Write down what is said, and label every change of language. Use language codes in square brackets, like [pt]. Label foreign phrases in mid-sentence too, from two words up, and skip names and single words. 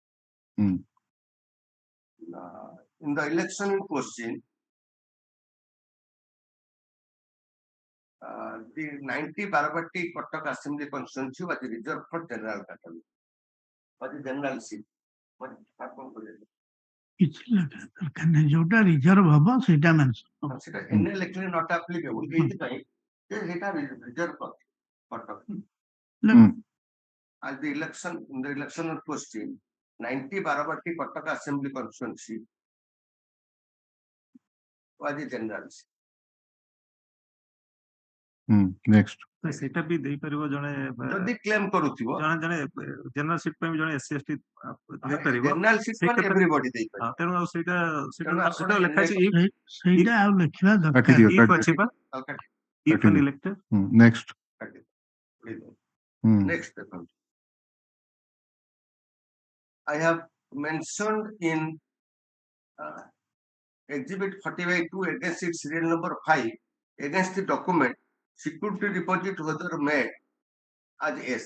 [en] in the election in question the 90 Baravati Kotak Assembly constituency was reserved for general category. Was the general seat. [or] କିଛି ଲେଖା ଦରକାର ନାହିଁ ଯୋଉଟା ରିଜର୍ଭ ହବ ସେଇଟା ମେନସନ ହବ ସେଟା ଏନେ ଲେଖିଲେ [en] not applicable [or] ଏଇଥିପାଇଁ ଯେ ସେଇଟା ରିଜର୍ଭ କଟକ [en] as the election in the election question 90 Barabati Kottaka Assembly Constituency was the general seat. Next. [or] ସେଇଟା ବି ଦେଇପାରିବ ଜଣେ ଯଦି କ୍ଲେମ କରୁଥିବ ଜଣେ ଜଣେ [en] general seat [or] ପାଇଁ ଜଣେ SC ST ଦେଇପାରିବ [en] general seat [or] ସେଇ ମାନେ category- ଏଭରିବଡି ଦେଇପାରିବ ତେଣୁ ଆଉ ସେଇଟା ତେଣୁ ଆପଣ ସେଟା ଲେଖା ଅଛି ସେଇଟା ଆଉ ଲେଖିବା କାଟି ଦରକାର ଦିଅ, if କାଟି ଅଛି ବା କାଟି if କାଟି an ଦିଅ। elected [en] Next. [or] ଦିଅ। Hmm. [en] Next, I have mentioned in Exhibit 40/2 against its serial number 5 against the document security deposit whether made as S.